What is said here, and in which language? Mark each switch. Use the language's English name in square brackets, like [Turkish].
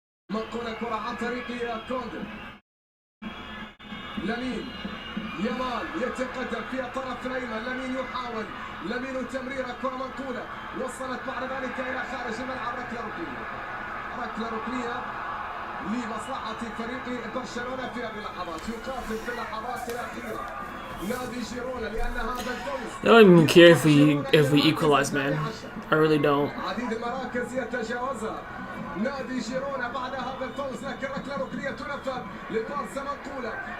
[Arabic] منقولة كرة عن طريق كوندي. لامين يمال يتقدم في الطرف الأيمن. لامين يحاول. لامين تمريرة كرة منقولة وصلت بعد ذلك إلى خارج الملعب. ركلة ركنية لمصلحة فريق برشلونة في هذه اللحظات. يقاتل في اللحظات الأخيرة نادي جيرونا لأن هذا الفوز. [English] I don't even care if we equalize, man. I really don't. [Arabic] عديد المراكز يتجاوزها نادي جيرونا بعد هذا الفوز. لكن ركلة ركنية تنفذ للبارسا منقولة.